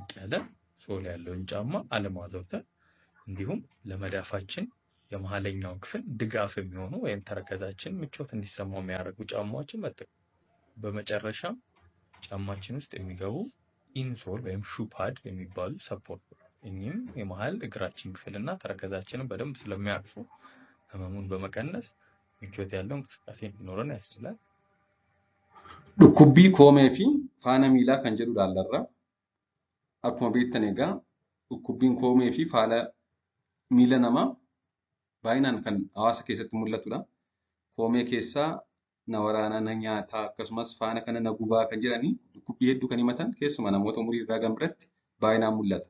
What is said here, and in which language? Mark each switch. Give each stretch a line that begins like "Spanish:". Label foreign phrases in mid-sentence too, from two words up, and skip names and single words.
Amharic: ያለ ሶል ያለውን ጫማ አለማዘውተር፣ እንዲሁም ለመዳፋችን የመሃለኛው ክፍል ድጋፍ የሚሆኑ ወይም ተረከዛችን ምቾት እንዲሰማው የሚያደርጉ ጫማዎችን መጠቀም። በመጨረሻም ጫማችን ውስጥ የሚገቡ ኢንሶል ወይም ሹፓድ የሚባሉ ሰፖርት፣ እኚህም የመሃል እግራችን ክፍልና ተረከዛችንን በደንብ ስለሚያቅፉ ህመሙን በመቀነስ ምቾት ያለው እንቅስቃሴ እንዲኖረን ያስችላል።
Oromo: Dhukkubbii koomee fi faana miilaa kan jedhu ilaallarra. Akkuma beektan egaa dhukkubbiin koomee fi faana miila namaa baay'inaan kan hawaasa keessatti mul'atudha. Koomee keessaa na waraanaa, na nyaataa akkasumas faana kana na gubaa kan jedhanii dhukkubbii hedduu kan himatan keessumaa namoota umurii irraa gam biratti baay'inaan mul'ata.